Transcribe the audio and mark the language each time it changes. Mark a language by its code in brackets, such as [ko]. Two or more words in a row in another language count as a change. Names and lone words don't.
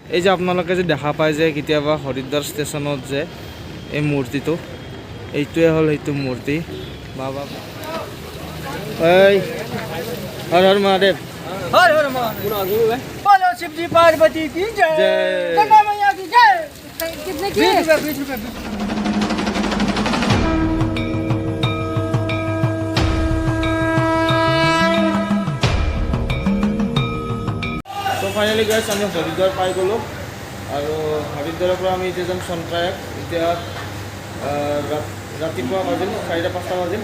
[as] এই যে আপোনালোকে যে দেখা পায় যে কেতিয়াবা হৰিদ্বাৰ ষ্টেচনত যে এই মূৰ্তিটো এইটোৱে হ'ল সেইটো মূৰ্তি বাবা। এই হৰ হৰ মহাদেৱ। [hi] हर हर महादेव। बोलो शिव जी पार्वती की जय, गंगा मैया की जय। कितने की? 20 रुपए। [as] তো [en] finally guys [as] আমি হৰিদ্বাৰ পাই গ'লোঁ আৰু হৰিদ্বাৰৰ পৰা আমি এতিয়া যাম চনপ্ৰয়াগ। এতিয়া ৰাতিপুৱা বাজিল 4-5টা বাজিল।